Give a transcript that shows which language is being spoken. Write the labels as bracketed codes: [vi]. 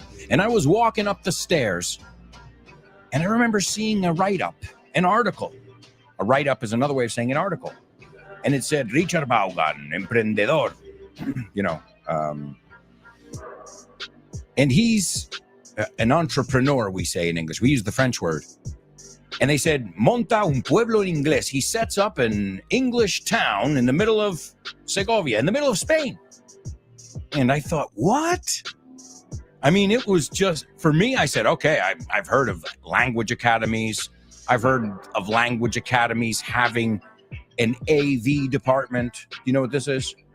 [en] And I was walking up the stairs, and I remember seeing a write-up, an article. A write-up is another way of saying an article. And it said, Richard Vaughan, emprendedor. And he's an entrepreneur, we say in English. We use the French word. And they said, [es] monta un pueblo en inglés. [en] He sets up an English town in the middle of Segovia, in the middle of Spain. And I thought, what? I mean, it was just, for me, I said, okay, I've heard of language academies. I've heard of language academies having an AV department. You know what this is?